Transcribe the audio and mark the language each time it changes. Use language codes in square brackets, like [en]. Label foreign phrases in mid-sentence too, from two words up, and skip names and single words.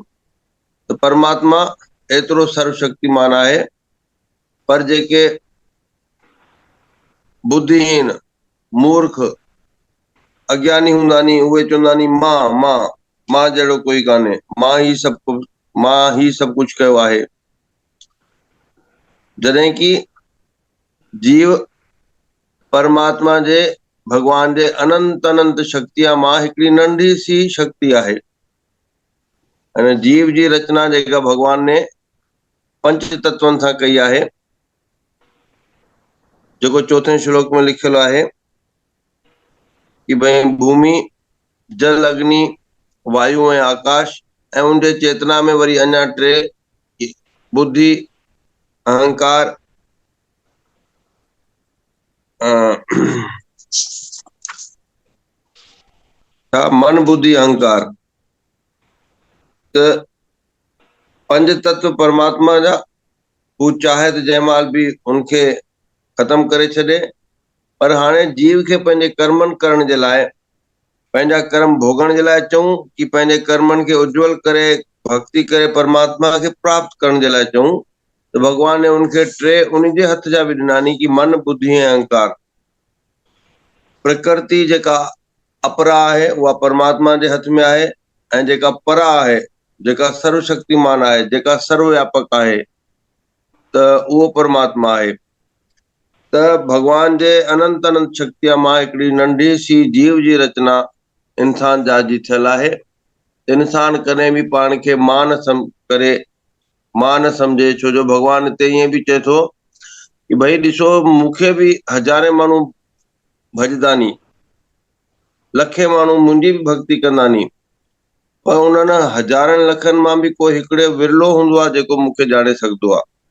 [sd] त परमात्मा एतिरो सर्वशक्तिमान आहे, पर जेके बुद्धिहीन, मूर्ख, अज्ञानी हूंदा नी, उहे चवंदा नी मां जहिड़ो कोई कान्हे, मां ही सभु कुझु कयो आहे। जॾहिं कि जीव परमात्मा जे, भगवान जे अनंत अनंत शक्तिअ मां हिकिड़ी नंढी सी शक्ति आहे। जीव जी रचना जेका भगवान ने पंच तत्वनि सां कई आहे, जेको 4थे श्लोक में लिखियल आहे कि भई भूमि, जल, अग्नि, वायु ऐं आकाश ऐं उनजे चेतना में वरी अञा टे बुद्धि अहंकार मन बुद्धि अहंकार त पंज तत्व परमात्मा जा हू चाहे त जंहिंमहिल बि उनखे ख़तम करे छॾे, पर हाणे जीव खे पंहिंजे कर्मनि करण जे लाइ, पंहिंजा कर्म भोगण जे लाइ चऊं कि पंहिंजे कर्मनि खे उज्जवल करे भक्ति करे परमात्मा खे प्राप्त करण जे लाइ चऊं, त भॻवान ने उनखे टे उन जे हथ जा बि ॾिनानी कि मन बुद्धि ऐं अहंकार। प्रकृति जेका अपरा आहे उहा परमात्मा जे हथ में आहे, ऐं जेका परा आहे, जेका सर्वशक्तिमान आहे, जेका सर्वव्यापक आहे, त उहो परमात्मा आहे। त भॻवान जे अनंत अनंत शक्तिअ मां हिकिड़ी नंढी सी जीव जी रचना इंसान जात जी थियल आहे। इंसान कॾहिं बि पाण खे मां न सम्झे, छो जो भॻवान हिते ईअं बि चए थो कि भई ॾिसो मूंखे बि हज़ारे माण्हू भॼदानी, लखे माण्हू मुंहिंजी बि भक्ति कंदानी, पर उन्हनि हज़ारनि लखनि मां बि कोई हिकिड़े विरलो हूंदो आहे जेको मूंखे ॼाणे सघंदो आहे।